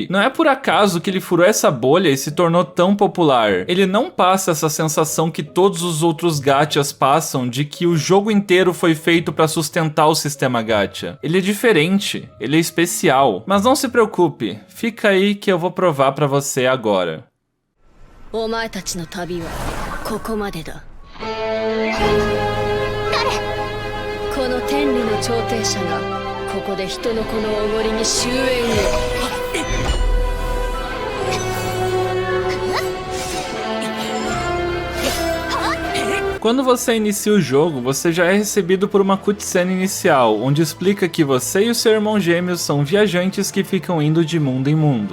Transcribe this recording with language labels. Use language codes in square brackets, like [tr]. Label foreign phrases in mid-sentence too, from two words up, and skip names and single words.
[pt] Não é por acaso que ele furou essa bolha e se tornou tão popular. Ele não passa essa sensação que todos os outros gachas passam de que o jogo inteiro foi feito para sustentar o sistema gacha. Ele é diferente, ele é especial. Mas não se preocupe, fica aí que eu vou provar pra você agora. [ja] お前たちの旅はここまでだ。この天理の調停者がここで人の子のおごりに終焉を。 [pt] Quando você inicia o jogo, você já é recebido por uma cutscene inicial, onde explica que você e o seu irmão gêmeo são viajantes que ficam indo de mundo em mundo.